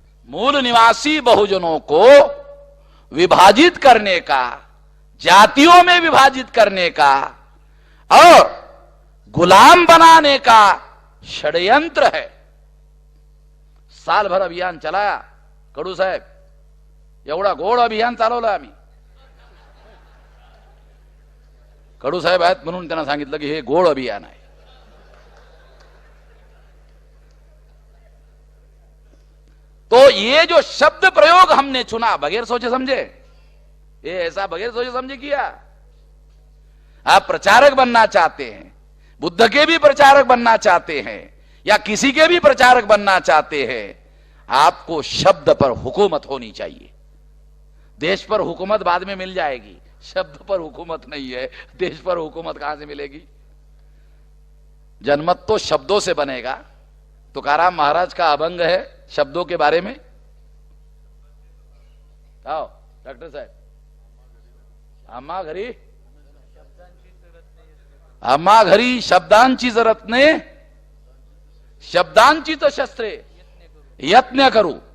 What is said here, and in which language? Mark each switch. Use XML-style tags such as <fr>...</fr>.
<hi>मूल निवासी बहुजनों को विभाजित करने का, जातियों में विभाजित करने का और गुलाम बनाने का षड्यंत्र है। साल भर अभियान चलाया कडू साहेब,</hi> <mr>एवढा गोड अभियान चालवलं आम्ही। कडू साहेब आहेत म्हणून त्यांना सांगितलं की हे गोड अभियान आहे।</mr> <hi>तो ये जो शब्द प्रयोग हमने चुना बगैर सोचे समझे, ये ऐसा बगैर सोचे समझे किया। आप प्रचारक बनना चाहते हैं, बुद्ध के भी प्रचारक बनना चाहते हैं या किसी के भी प्रचारक बनना चाहते हैं, आपको शब्द पर हुकूमत होनी चाहिए। देश पर हुकूमत बाद में मिल जाएगी, शब्द पर हुकूमत नहीं है। देश पर हुकूमत कहां से मिलेगी? जनमत तो शब्दों से बनेगा। तुकाराम महाराज का अभंग है शब्दों के बारे में। आओ डॉक्टर साहब,</hi> <mr>आम्हा घरी शब्दांची रत्ने, शब्दांची तर शस्त्रे यत्न करू।</mr>